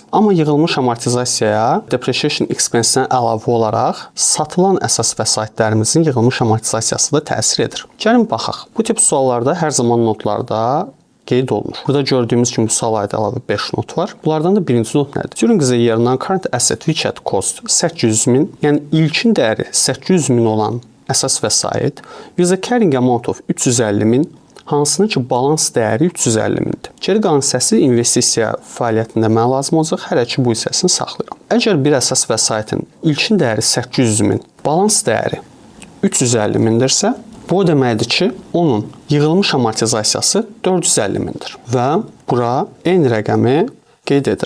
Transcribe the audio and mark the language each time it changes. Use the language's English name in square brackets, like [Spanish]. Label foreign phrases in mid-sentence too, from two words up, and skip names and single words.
[Azerbaijani] Amma yığılmış amortizasiyaya [English] depreciation expense- [Azerbaijani] dən əlavə olaraq satılan əsas vəsaitlərimizin yığılmış amortizasiyası da təsir edir. Gəlin baxaq. Bu tip suallarda hər zaman notlarda qeyd olunur. Burada gördüyümüz kimi bu sualayda əlavə 5 not var. Bunlardan da birinci not nədir? [English] During the year non-current asset which had cost 800.000, [Azerbaijani] yəni ilkin dəyəri 800.000 olan əsas vəsait [English] with a carrying amount of [Azerbaijani] 350.000, hansının ki balans dəyəri 350.000-dir. Geri qalan hissəsi investisiya fəaliyyətində mənə lazım olacaq. Hələ ki bu hissəsini saxlayıram. Əgər bir əsas vəsaitin ilkin dəyəri 800.000, balans dəyəri 350.000-dirsə, bu o deməkdir ki, onun yığılmış amortizasiyası 450.000-dir və bura eyni rəqəmi qeyd edirəm.